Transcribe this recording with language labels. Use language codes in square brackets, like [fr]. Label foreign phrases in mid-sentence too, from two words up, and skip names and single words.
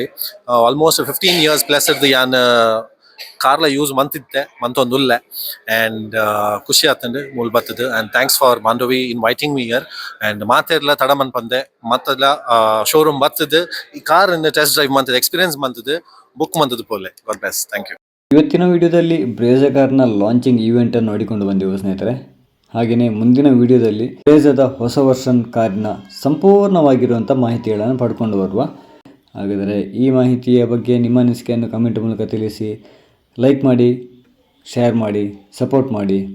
[en] almost 15 years plus [tcy] ಇರ್ದು ಯಾನ್ ಕಾರ್ಲ ಯೂಸ್ ಮಂತೊಂದುಲ್ಲೆ ಆ್ಯಂಡ್ ಖುಷಿ ಆತಂಡು ಮೂಲ್ ಬತ್ತದು. [en] and thanks for Mandavi inviting me here and [tcy] ಮಾತೆರ್ಲ ತಡ ಮನ್ಪಂದೆ ಮತ್ತೆಲ್ಲ ಶೋರೂಮ್ ಬತ್ತದು ಈ [en] car test drive [tcy] ಮಂತದ್ದು ಎಕ್ಸ್ಪೀರಿಯನ್ಸ್ ಮಂತದ್ದು ಬುಕ್ ಮಂತದ್ದು ಪೋಲೆ. [en] God bless, thank you. [kn] ಇವತ್ತಿನ ವಿಡಿಯೋದಲ್ಲಿ ಬ್ರೇಜಾ ಕಾರ್ನ [en] launching eventನ್ನು [kn] ನೋಡಿಕೊಂಡು ಬಂದೆವು ಸ್ನೇಹಿತರೆ. ಹಾಗೆಯೇ ಮುಂದಿನ ವಿಡಿಯೋದಲ್ಲಿ ಬ್ರೇಜಾದ ಹೊಸ ವರ್ಷನ್ ಕಾರಿನ ಸಂಪೂರ್ಣವಾಗಿರುವಂಥ ಮಾಹಿತಿಗಳನ್ನು ಪಡ್ಕೊಂಡು ಬರುವ. ಹಾಗಾದರೆ ಈ ಮಾಹಿತಿಯ ಬಗ್ಗೆ ನಿಮ್ಮ ಅನಿಸಿಕೆಯನ್ನು ಕಮೆಂಟ್ ಮೂಲಕ ತಿಳಿಸಿ, ಲೈಕ್ ಮಾಡಿ, ಶೇರ್ ಮಾಡಿ, ಸಪೋರ್ಟ್ ಮಾಡಿ.